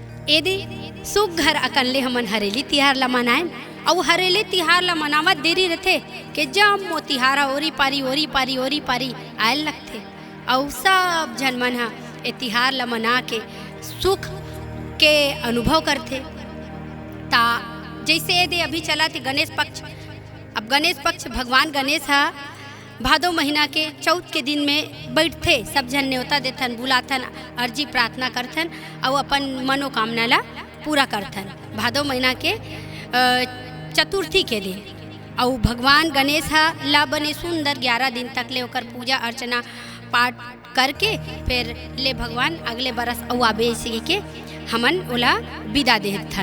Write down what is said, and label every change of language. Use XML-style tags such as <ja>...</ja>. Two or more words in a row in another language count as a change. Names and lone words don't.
<hne>एदे सुख घर अकन ले हमन हरेली तिहार ला मनाएं। और हरेली तिहार ला मनावत देरी रहते कि जब मो तिहारा ओरी पारी आयल लगते। और सब जन मन हा ए तिहार ला मना के सुख के अनुभव करते। ता जैसे ये दे अभी चला थे गणेश पक्ष। अब गणेश पक्ष भगवान गणेश हा भादो महीना के चौथ के दिन में बैठते, सब जन न्योता देथन, बुलाथन, अर्जी प्रार्थना करथन और अपन मनोकामना ला पूरा करथन भादो महीना के चतुर्थी के दिन। और भगवान गणेश हा ला बने सुंदर 11 दिन तक ले ओकर पूजा अर्चना पाठ करके फिर ले भगवान अगले बरस औ आबे से के हमन ओला विदा देथन।</hne>